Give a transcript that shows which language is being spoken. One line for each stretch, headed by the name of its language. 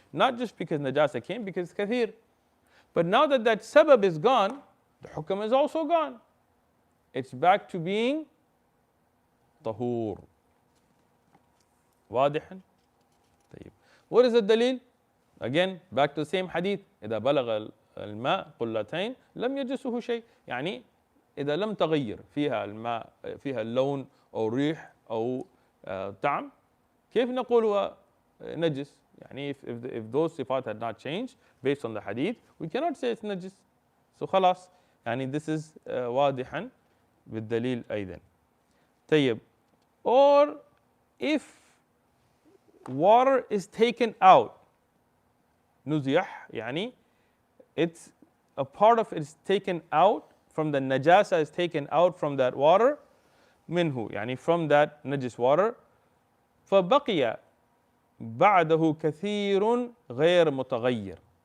English: Not just because najasa came, because it's kathir. But now that that sabab is gone, the hukam is also gone. It's back to being tahur. واضحا. طيب. What is the dalil? Again, back to the same hadith.
Arabic: إذا بلغ الماء قلتين لم يجسه شيء. يعني إذا لم تغير فيها الماء فيها اللون أو ريح أو طعم كيف نقول هو نجس؟ يعني if those صفات had not changed based on the hadith we cannot say it's najis. So خلاص يعني this is واضحا بالدليل أيضا. طيب.
English: Or if water is taken out نزيح يعني it's a part of it is taken out from the najasa is taken out from that water منه يعني from that najis water فبقي بعده كثير غير متغير.